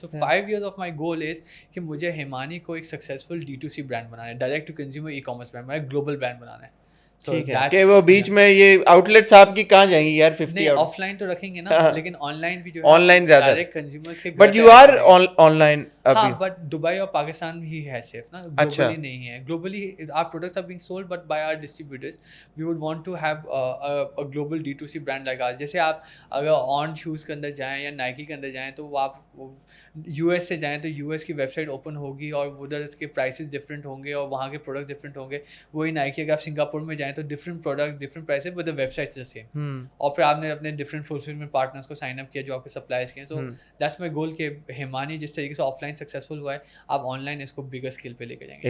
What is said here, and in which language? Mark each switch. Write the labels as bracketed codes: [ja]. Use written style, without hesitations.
[en] so 5 years of my goal is [ur] کہ مجھے ہیمانی کو ایک سکسیزفل D2C برانڈ بنانا ہے, direct to consumer e commerce brand, ایک گلوبل برانڈ بنانا ہے. کہ وہ بیچ میں یہ آؤٹ لیٹس آپ کی کہاں جائیں گی یار؟ 50 آف لائن تو رکھیں گے نا, لیکن آن لائن بھی جو آن لائن زیادہ, ڈائریکٹ کنزیومرز کے. [en] But you are online ابھی. [ur] ہاں, بٹ دبئی اور پاکستان ہی ہے صرف نا, گلوبلی نہیں ہے. [en] Globally our products are being sold but by our distributors. We would want to have a global D2C brand like ours. [ur] جیسے آپ اگر آن شوز کے اندر جائیں یا نائکی کے اندر جائیں, تو وہ آپ یو ایس سے جائیں تو یو ایس کی ویب سائٹ اوپن ہوگی, اور ادھر اس کے پرائسز ڈفرینٹ ہوں گے, اور وہاں کے پروڈکٹس ڈفرینٹ ہوں گے. وہی نائکی اگر آپ سنگاپور میں جائیں تو different product, different prices, [en] But the websites same. [ur] اور پھر آپ نے اپنے ڈفرینٹ فلفلمنٹ پارٹنرس کو سائن اپ کیا جو آپ کے سپلائرس کے ہیں. [en] so that's my goal [ur] کہ ہیمانی جس طریقے سے آف لائن سکسیزفل ہوا ہے, آپ آن لائن اس کو بگر اسکیل پہ لے کے جائیں گے